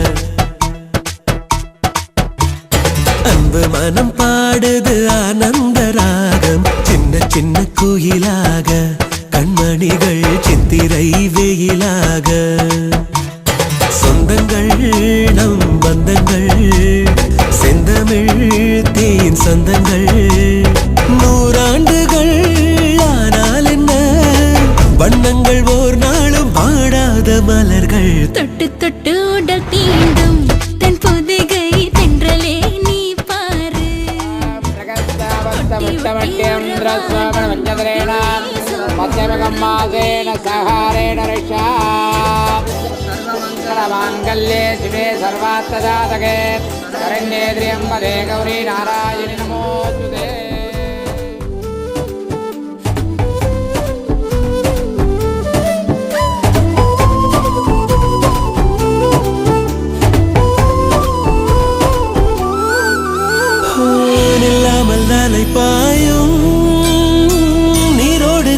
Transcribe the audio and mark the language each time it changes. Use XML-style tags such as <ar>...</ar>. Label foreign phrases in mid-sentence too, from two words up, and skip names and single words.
<ta>அன்பு மனம் பாடுது ஆனந்த ராகம் சின்ன சின்ன குயிலாக கண்மணிகள் சித்திரை வெயிலாக சொந்தங்கள் நம் பந்தங்கள் செந்தமிழ் தேன் சொந்தங்கள் நூறாண்டுகள் ஆனால் என்ன வண்ணங்கள் ஓர் நாளும் பாடாத மலர்கள் தொட்டு தொட்டு உடல் தீண்டும் தன் பொதிகை தென்றலே நீ பாரு</ta> <sa>सर्वमङ्गले शिवे सर्वार्थसाधके शरण्ये त्र्यम्बके गौरी नारायणि नमोस्तुते</sa> <ta>இல்லாமல் நாளை பாயும் நீரோடு</ta>